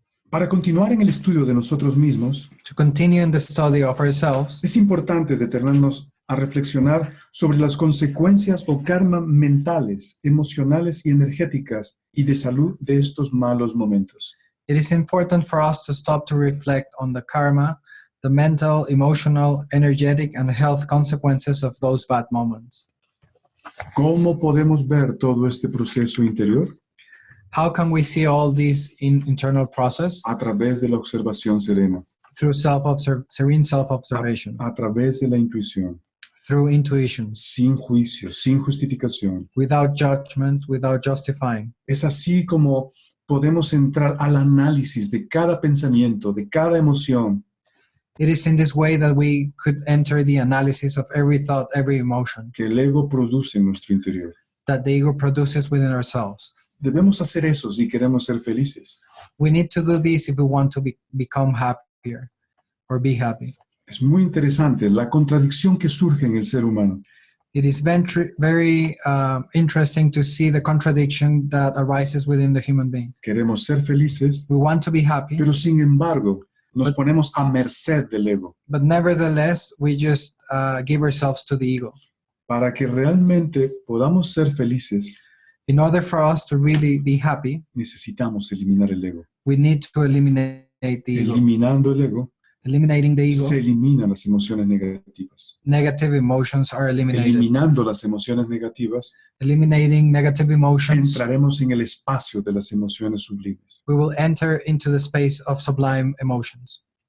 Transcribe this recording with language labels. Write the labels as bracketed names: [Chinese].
[Spanish] Para continuar en el estudio de nosotros mismos, [English] To continue in the study of ourselves, [Spanish] es importante detenernos a reflexionar sobre las consecuencias o karma mentales, emocionales y energéticas y de salud de estos malos momentos. [English] it is important for us to stop to reflect on the karma, the mental, emotional, energetic, and health consequences of those bad moments. [Spanish] ¿Cómo podemos ver todo este proceso interior? [English] How can we see all this in internal process? [Spanish] A través de la observación serena, [English] Through serene self-observation, [Spanish] a través de la intuición, [English] through intuition, [Spanish] sin juicio, sin justificación. [English] without judgment, without justifying. [Spanish] Es así como podemos entrar al análisis de cada pensamiento, de cada emoción, [English] It is in this way that we could enter the analysis of every thought, every emotion [Spanish] que el ego produce en nuestro interior. [English] that the ego produces within ourselves. [Spanish] Debemos hacer eso si queremos ser felices. [English] We need to do this if we want to become happier or be happy. [Spanish] Es muy interesante la contradicción que surge en el ser humano. [English] It is very interesting to see the contradiction that arises within the human being. [Spanish] Queremos ser felices, [English] We want to be happy, [Spanish] pero sin embargo nos ponemos a merced del ego. [English] but nevertheless, we just give ourselves to the ego. [Spanish] Para que realmente podamos ser felices, [English] In order for us to really be happy, [Spanish] necesitamos eliminar el ego. [English] we need to eliminate the ego. [Spanish] Eliminando el ego, [English] Eliminating the ego, [Spanish] se eliminan las emociones negativas. [English] negative emotions are eliminated. [Spanish] Eliminando las emociones negativas, [English] Eliminating negative emotions, [Spanish] entraremos en el espacio de las emociones sublimes. [English] we will enter into the space of sublime emotions.